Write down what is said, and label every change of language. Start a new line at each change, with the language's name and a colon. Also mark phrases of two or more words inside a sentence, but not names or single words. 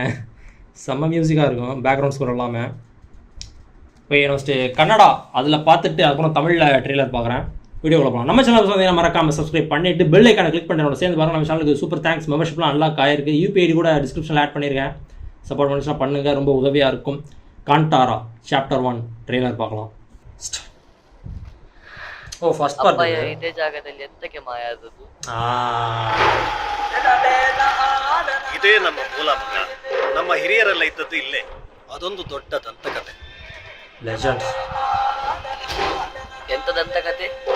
Tamil: செம்ம மியூசிக்காக இருக்கும்,
English: background score
Tamil: எல்லாமே. இப்போ ஃபஸ்ட்டு கன்னடா அதில் பார்த்துட்டு அதுக்கப்புறம் தமிழில் ட்ரெய்லர் பார்க்குறேன். வீடியோவில் போகலாம். நம்ம சேனல் பார்த்தீங்கன்னா மறக்காமல் சப்ஸ்கிரைப் பண்ணிவிட்டு
English: bell icon
Tamil: கிளிக் பண்ணி சேர்ந்து பாருங்கள். நம்ம சேனலுக்கு
English: super thanks,
Tamil: மெம்பர்ஷிப்லாம் அன்லாக் ஆயிருக்கு. யூபிஐடி கூட டிஸ்கிரிப்ஷனில் ஆட் பண்ணியிருக்கேன். சப்போர்ட் பண்ணிச்சுன்னா பண்ணுங்கள், ரொம்ப உதவியாக இருக்கும். கான்டாரா சாப்டர் 1 ட்ரெய்லர் பார்க்கலாம்.
English: Oh first part
Kannada: ಇದೇ ಜಾಗದಲ್ಲಿ ಎಂತಕ್ಕೆ ಮಾಯ ಆದದ್ದು? ಇದೇ ನಮ್ಮ ಮೂಲ ಮಗ. ನಮ್ಮ ಹಿರಿಯರೆಲ್ಲ ಇದ್ದದ್ದು ಇಲ್ಲೇ. ಅದೊಂದು ದೊಡ್ಡ ದಂತಕತೆ. ಲೆಜೆಂಡ್. ಎಂತ ದಂತಕತೆ?